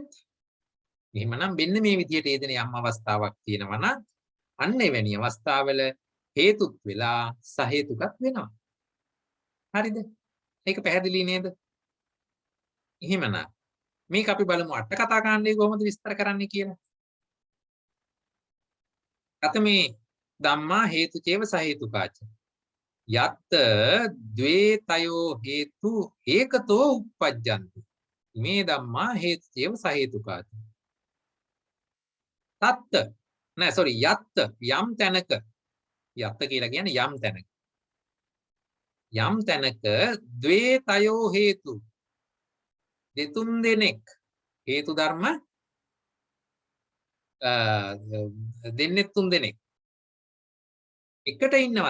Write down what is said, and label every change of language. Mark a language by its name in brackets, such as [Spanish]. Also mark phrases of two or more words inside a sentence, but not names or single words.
[Sinhala] එහෙමනම් මෙන්න මේ විදිහට යෙදෙන යම් අවස්ථාවක් තියෙනවා නම් අන්න එවැනි අවස්ථාවල හේතුත් වෙලා සහේතුකත් වෙනවා. හරිද? ඒක පැහැදිලි නේද? එහෙමනම් මේක අපි බලමු අට කතා කාණ්ඩය කොහොමද විස්තර කරන්නේ කියලා. [Pali] කතමේ ධම්මා හේතුචේව සහේතුකාච යත් ද්වේතයෝ හේතු ඒකතෝ උප්පජ්ජන්ති මේ ධම්මා හේතුචේව සහේතුකාච තත්ත යත් [Sinhala] යම් තැනක යත් කියලා කියන්නේ යම් තැනක [Pali] ද්වේතයෝ හේතු [Sinhala] දෙතුන් දෙනෙක් හේතු ධර්ම දෙන්නේ තුන් දෙනෙක් එකට ඉන්නවද?